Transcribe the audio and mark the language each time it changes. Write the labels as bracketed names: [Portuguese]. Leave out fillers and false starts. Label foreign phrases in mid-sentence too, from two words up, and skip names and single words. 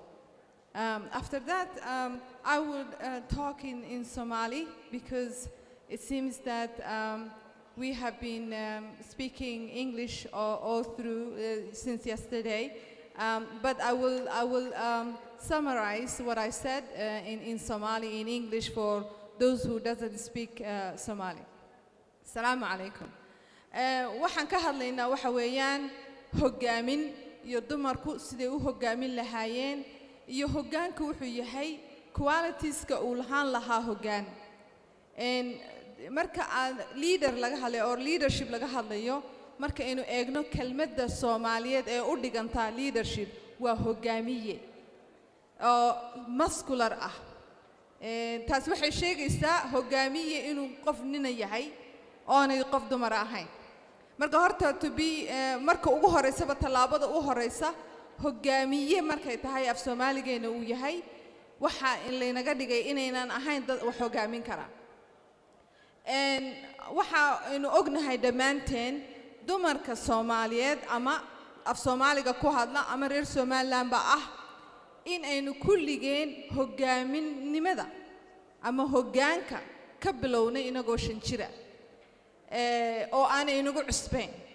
[English] After that, I would talk in Somali, because it seems that we have been speaking English all through since yesterday, but I will summarize what I said in Somali in English for those who doesn't speak Somali. [Arabic] Assalamu alaikum. [Somali] Waxaan ka hadlaynaa waxa weeyaan hogaamin iyo dumarku sidee u hogaamin lahaayeen iyo hogaanku wuxuu yahay qualitieska uu lahaan lahaa hogaan. Marka leader laga hadlayo [English] or leadership [Somali] laga hadlayo, marka aynu eegno kelmadda Soomaaliyeed ee u dhiganta leadership waa hogaamiye oo muscular ah. Taas waxay sheegaysaa hogaamiye inuu qof nina yahay oonay qof dumar ahayn. Marka horta [English] to be [Somali] marka ugu horeysaba talaabada ugu horeysa hogaamiye markay tahay af Soomaaligeena uu yahay waxa in laynaga dhigay inaynan ahayn dad wax hogaamin kara. Waxa aynu ognahay dhammaanteen dumarka Soomaaliyeed ama af Soomaaliga ku hadla ama reer Somaliland ba ah in aynu kulligeen hogaaminimada ama hogaanka ka bilownay inagoo 5 jira oo aan inagu cusbeen.